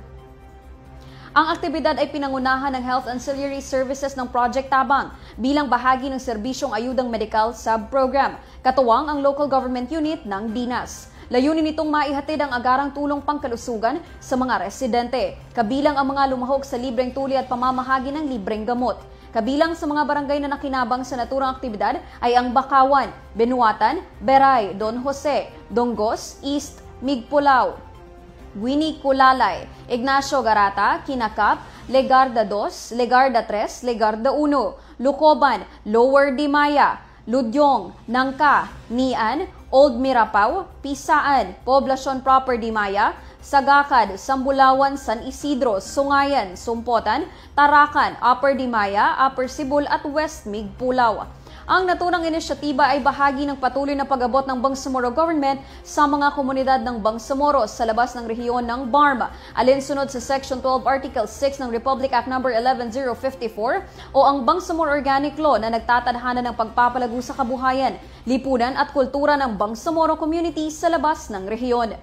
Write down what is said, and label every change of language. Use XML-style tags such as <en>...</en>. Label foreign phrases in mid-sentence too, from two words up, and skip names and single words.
<tl>Ang aktibidad ay pinangunahan ng Health Ancillary Services ng Project Tabang bilang bahagi ng serbisyong ayudang medikal sub-program, katuwang ang</tl> <en>local government unit</en> <tl>ng Dinas. Layunin nitong maihatid ang agarang tulong pangkalusugan sa mga residente, kabilang ang mga lumahok sa libreng tuli at pamamahagi ng libreng gamot. Kabilang sa mga barangay na nakinabang sa naturang aktibidad ay ang Bakawan, Benuatan, Beray, Don Jose, Dongos, East, Migpulao, Guini Kulalay, Ignacio Garata, Kinakap, Legarda 2, Legarda 3, Legarda 1, Lukoban, Lower Dimaya, Ludyong, Nangka, Nian, Old Mirapaw, Pisaan, Poblacion Proper Dimaya, Sagakad, Sambulawan, San Isidro, Sungayan, Sumpotan, Tarakan, Upper Dimaya, Upper Sibul at West Migpulao. Ang naturang inisyatiba ay bahagi ng patuloy na pag-abot ng Bangsamoro Government sa mga komunidad ng Bangsamoro sa labas ng rehiyon ng BARMA, alinsunod sa Section 12 Article 6 ng Republic Act No. 11054 o ang Bangsamoro Organic Law na nagtatadhana ng pagpapalago sa kabuhayan, lipunan at kultura ng Bangsamoro community sa labas ng rehiyon.</tl>